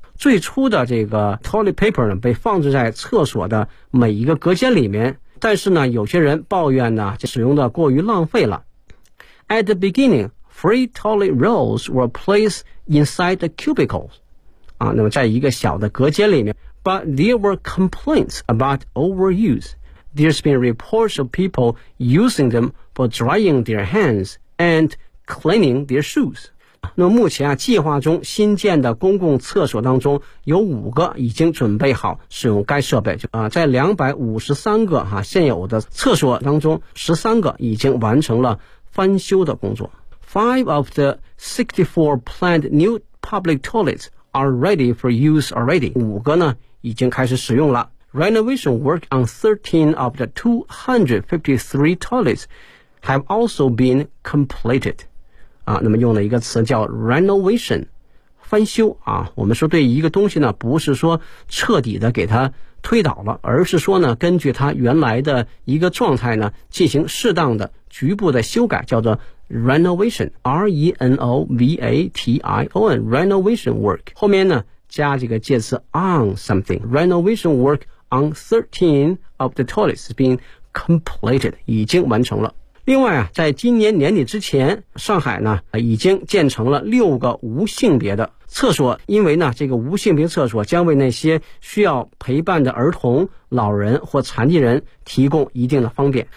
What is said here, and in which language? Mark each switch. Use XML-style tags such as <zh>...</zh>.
<zh>最初的这个 toilet paper 呢被放置在厕所的每一个隔间里面，但是呢有些人抱怨呢就使用的过于浪费了。</zh> <en>At the beginning, free toilet rolls were placed inside the cubicles</en> <zh>啊，那么在一个小的隔间里面。</zh> <en>But there were complaints about overuse. There's been reports of people using them for drying their hands and cleaning their shoes.</en> <zh>那目前啊，计划中新建的公共厕所当中有5个已经准备好使用该设备，在253个啊现有的厕所当中，13个已经完成了翻修的工作。</zh> <en>5 of the 64 planned new public toiletsare ready for use already.</en> <zh>5个呢已经开始使用了。</zh> <en>Renovation work on 13 of the 253 toilets have also been completed.</en> <zh>啊，那么用了一个词叫 renovation, 翻修啊，我们说对一个东西呢不是说彻底的给它推倒了，而是说呢根据它原来的一个状态呢进行适当的局部的修改，叫做 renovation, R-E-N-O-V-A-T-I-O-N, renovation work. 后面呢加这个介词 on something.</zh> <en>Renovation work on 13 of the toilets has been completed,</en> <zh>已经完成了。另外啊，在今年年底之前，上海呢已经建成了6个无性别的厕所，因为呢这个无性别厕所将为那些需要陪伴的儿童、老人或残疾人提供一定的方便。</zh>